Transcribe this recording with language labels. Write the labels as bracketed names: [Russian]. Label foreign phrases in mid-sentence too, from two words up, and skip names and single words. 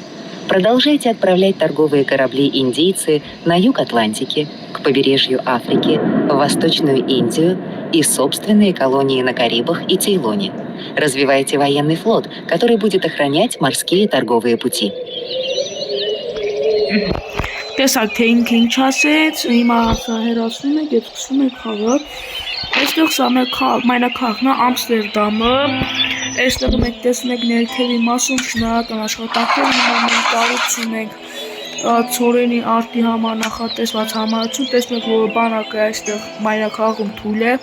[Russian] Продолжайте отправлять торговые корабли-индейцы на юг Атлантики, к побережью Африки, в Восточную Индию и собственные колонии на Карибах и Цейлоне. Развивайте военный флот, который будет охранять морские торговые пути. [Armenian] Տեսակ թե ինչ ասեց, հիմա հերացնում ենք և սկսում ենք խաղը։ Այստեղ սա մեր մայրաքաղաքն է, Ամստերդամը։ Այստեղ մենք տեսնենք ներքևի մասում շինարարական աշխատանքներ, հիմա մենք կառուցում ենք ցորենի արտի համար նախատեսված համալսարան, տեսնենք որ բանակը այստեղ մայրաքաղաքում թույլ է։